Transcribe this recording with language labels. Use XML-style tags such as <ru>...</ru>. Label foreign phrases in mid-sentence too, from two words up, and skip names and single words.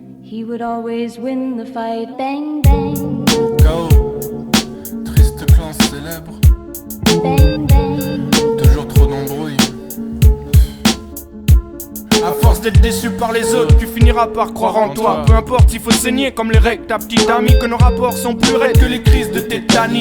<en>he would always win the fight. Bang, bang. K.O.</en> <fr>Triste clan célèbre. Bang, bang. Toujours trop d'embrouilles. À force d'être déçu par les autres, tu finiras par croire en toi. Peu importe s'il faut saigner comme les règles ta petite amie, que nos rapports sont plus raides que les crises de tétanie.</fr>